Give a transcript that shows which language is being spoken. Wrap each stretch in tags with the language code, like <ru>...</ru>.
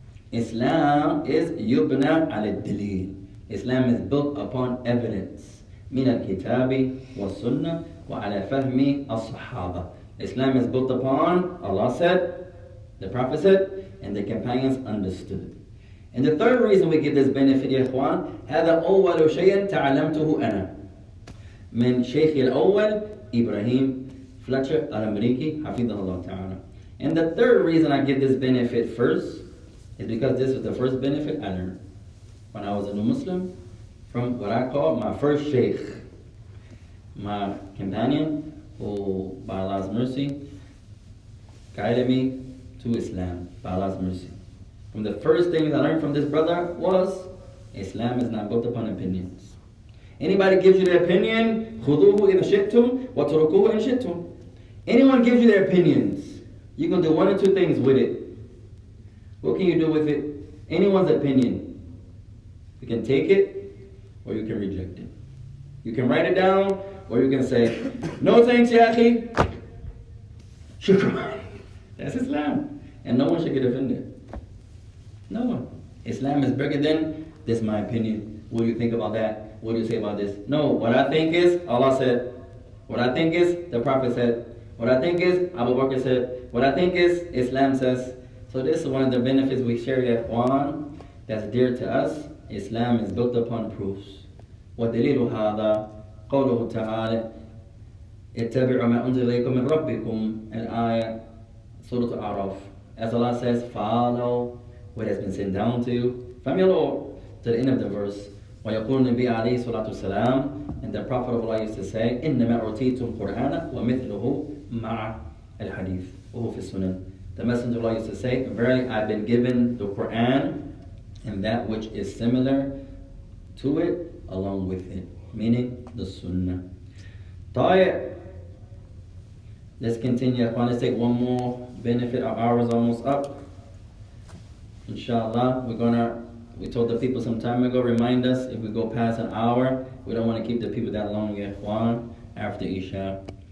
<en>Islam is</en> <ar>yubna al-dalil.</ar> <en>Islam is built upon evidence.</en> <ar>Min al-kitabi wa sunnah wa ala fahmi as-sahaba.</ar> <en>Islam is built upon, Allah said, the Prophet said, and the companions understood. And the third reason we give this benefit,</en> <ar>يا إخوان, هذا أول شيء تعلمته أنا من شيخي الأول إبراهيم فلتشر الأمريكي حفظه الله تعالى.</ar> <en>And the third reason I give this benefit first is because this was the first benefit I learned when I was a new Muslim from what I call my first sheikh, my companion who, by Allah's mercy, guided me to Islam, by Allah's mercy. From the first things I learned from this brother was Islam is not built upon opinions. Anybody gives you their opinion,</en> <ar>خُذُوهُ إِذْ شِئْتُمْ وَتُرُكُوهُ إِنْ شِئْتُمْ.</ar> <en>Anyone gives you their opinions, you can do one or two things with it. What can you do with it? Anyone's opinion. You can take it or you can reject it. You can write it down or you can say, no thanks, ya akhi. Shukran. That's Islam. And no one should get offended. No one. Islam is bigger than, this is my opinion. What do you think about that? What do you say about this? No, what I think is, Allah said. What I think is, the Prophet said. What I think is, Abu Bakr said. What I think is, Islam says. So this is one of the benefits we share at one that's dear to us. Islam is built upon proofs.</en> <ar>وَدَلِيلُ هَذَا قوله تعالى اتبعوا ما أنزل إليكم من ربكم الآية Surah Al-Araf.</ar> <en>As Allah says, follow what has been sent down to you from your Lord, to the end of the verse.</en> <ar>ويقول النبي عليه الصلاة والسلام,</ar> <en>and the Prophet of Allah used to say,</en> <ar>إنما أوتيت القرآن ومثله مع الحديث وهو في السنن.</ar> <en>The Messenger of Allah used to say, verily I've been given the Quran and that which is similar to it along with it, meaning the Sunnah.</en> <ar>طيب.</ar> <en>Let's continue. Let's take one more benefit. Our hour is almost up. Inshallah, we told the people some time ago, remind us if we go past an hour, we don't want to keep the people that long, ya ikhwan, after Isha.</en>